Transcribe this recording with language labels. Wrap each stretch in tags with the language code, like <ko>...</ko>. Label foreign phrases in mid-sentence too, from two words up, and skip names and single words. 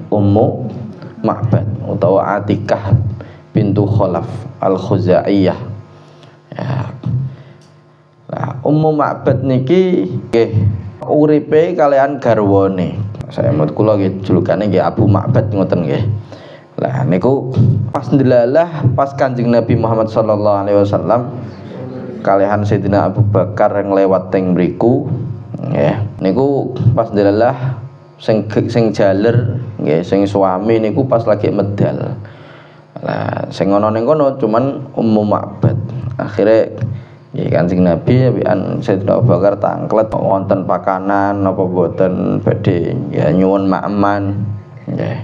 <jv>Ummu Ma'bad utawa Atikah bintu Khalaf Al-Khuzaiyah. Ya. Nah, Ummu Ma'bad niki nggih uripe kalian garwane. Saya mut kula nggih julukane nggih Abu Ma'bad ngoten nggih. Lah niku pas ndelalah pas Kanjeng Nabi Muhammad</jv> <ar>صلى الله عليه وسلم</ar> <jv>kalihan Sayyidina Abu Bakar yang lewat teng mriku nggih. Niku pas ndelalah sing jaler nggih sing suami niku pas lagi medal. Lah sing ana ning kono cuman Ummu Ma'bad. Akhire nggih Kanjeng Nabi wian Sayyidina Abu Bakar tangklet wonten pakanan apa boten badhe ya nyuwun makman nggih.</jv>